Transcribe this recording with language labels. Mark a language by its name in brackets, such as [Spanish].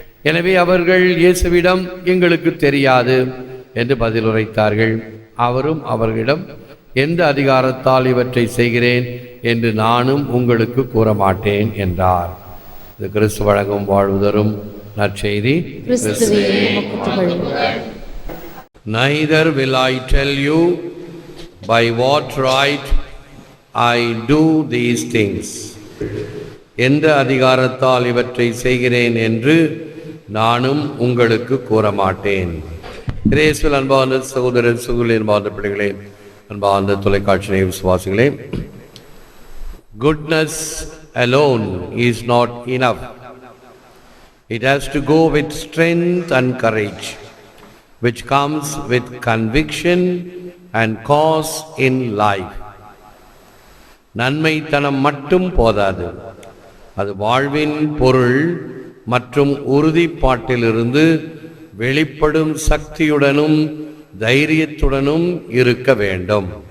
[Tamil] எனவே அவர்கள் இயேசுவிடம் எங்களுக்கு தெரியாது என்று பதிலுரைத்தார்கள். அவரும் அவர்களிடம், எந்த அதிகாரத்தால் இவற்றை செய்கிறேன் என்று நானும் உங்களுக்கு கூற மாட்டேன் என்றார். இது கிறிஸ்து வழங்கும் வாழ்வுதரும் நற்செய்தி. [English] Neither will I tell you by what right I do these things. [Tamil] எந்த அதிகாரத்தால் இவற்றை செய்கிறேன் என்று நானும் உங்களுக்கு கூற மாட்டேன். இயேசுவில் அன்பார்ந்த சகோதரர் சகோதரி, அன்பார்ந்த பிள்ளைகளே, அன்பார்ந்த தொலைக்காட்சி விசுவாசிகளே, [English] goodness alone is not enough. It has to go with strength and courage, which comes with conviction and cause in life. [Tamil] நன்மைத்தனம் மட்டும் போதாது, அது வாழ்வின் பொருள் மற்றும் உறுதிப்பாட்டிலிருந்து வெளிப்படும் சக்தியுடனும் தைரியத்துடனும் இருக்க வேண்டும்.